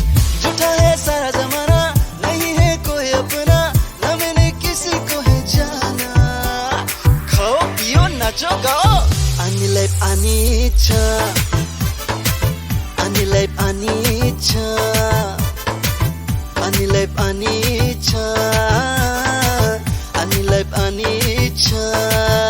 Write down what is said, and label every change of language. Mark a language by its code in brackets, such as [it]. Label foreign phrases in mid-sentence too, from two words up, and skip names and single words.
[hi] झूठा है सारा जमाना, नहीं है कोई अपना, ना मैंने किसी को है जाना। खाओ पियो नाचो गाओ, [trp] Ani life Anicha, Ani life Anicha, Ani life Anicha, Ani life Anicha.